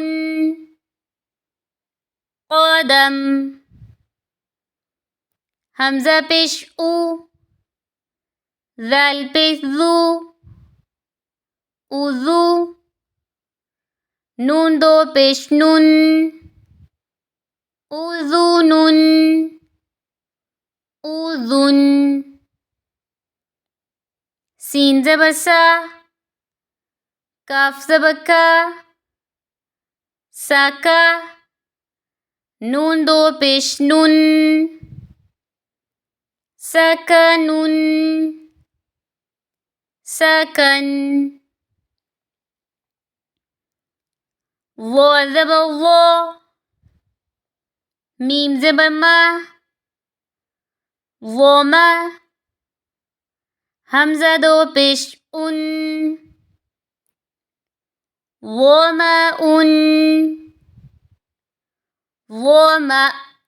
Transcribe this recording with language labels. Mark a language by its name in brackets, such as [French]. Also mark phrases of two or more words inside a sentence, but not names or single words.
[Arabic] قدم همزه پیش او ذال پیش ذو اذو نون دو پیش نون اذن اذن سين زبر سا کاف زبر کا ساکا نون دو پیش نون سکنن سکن ظا زبر ظا ميم زبر ما ظما همزه دو پیش ان ظمأ ظمأ